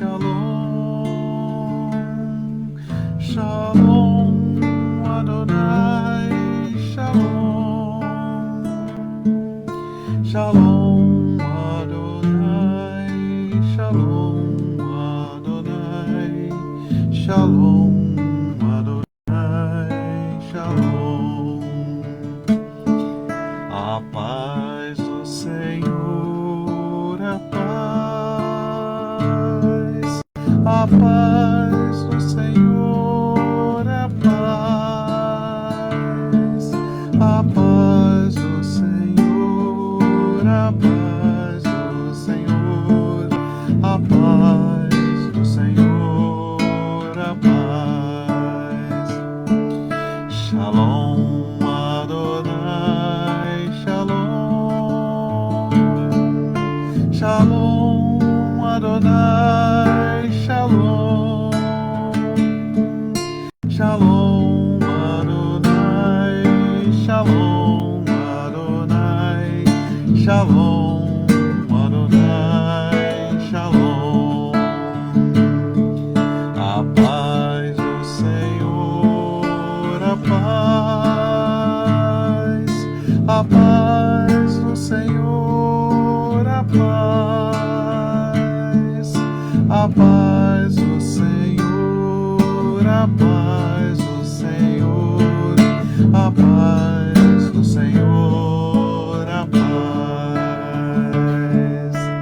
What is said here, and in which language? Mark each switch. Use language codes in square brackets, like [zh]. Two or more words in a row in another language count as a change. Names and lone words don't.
[he] שלום, שלום אדוני, שלום, שלום אדוני, שלום אדוני, שלום אדוני, שלום. [pt] A paz do Senhor, a paz do Senhor, a paz do Senhor, a paz do Senhor, a paz do Senhor, a paz. [he] שלום אדוני, שלום, שלום אדוני, שלום, שלום אדוני, שלום אדוני, שלום אדוני, שלום. [pt] A paz do Senhor, a paz do Senhor, a paz do Senhor, a paz do Senhor, a paz do Senhor, a paz.